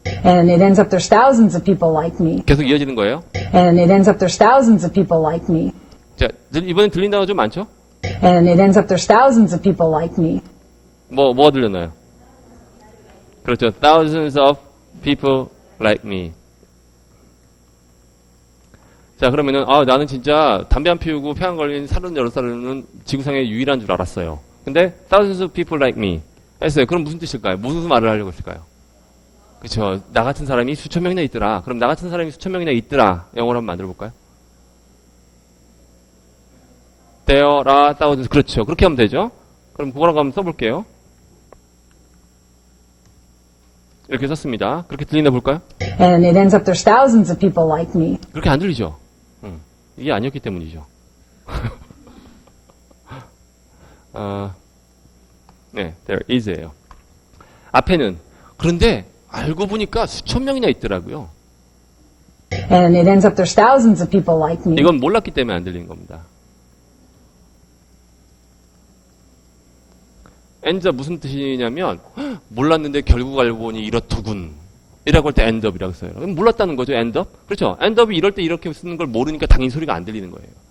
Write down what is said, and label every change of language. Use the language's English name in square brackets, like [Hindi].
[English] And it ends up there's thousands of people like me. [Korean] 계속 이어지는 거예요. [English] And it ends up there's thousands of people like me. [Korean] 자, 이번엔 들린 단어 좀 많죠? [English] And it ends up there's thousands of people like me. [Korean] 뭐가 들렸나요? 그렇죠. [English] Thousands of people like me. [Korean] 자, 그러면은, 나는 진짜 담배 안 피우고 폐암 걸린 38살은 지구상의 유일한 줄 알았어요. [English] 근데, thousands of people like me. [Korean] 했어요. 그럼 무슨 뜻일까요? 무슨 말을 하려고 했을까요? 그쵸. 나 같은 사람이 수천 명이나 있더라. 그럼 나 같은 사람이 수천 명이나 있더라. 영어로 한번 만들어 볼까요? There are thousands. 그렇죠. 그렇게 하면 되죠. 그럼 그거라고 한번 써볼게요. 이렇게 썼습니다. 그렇게 들리나 볼까요? [English] And it ends up there's thousands of people like me. [Korean] 그렇게 안 들리죠? 이게 아니었기 때문이죠. 네, there is예요. 앞에는 그런데 알고 보니까 수천 명이나 있더라고요. [English] And it ends up there's thousands of people like me. [Korean] 이건 몰랐기 때문에 안 들리는 겁니다. ends up 무슨 뜻이냐면 몰랐는데 결국 알고 보니 이렇더군. 이라고 할 때 end up이라고 써요. 몰랐다는 거죠, end up. 그렇죠? end up이 이럴 때 이렇게 쓰는 걸 모르니까 당연히 소리가 안 들리는 거예요.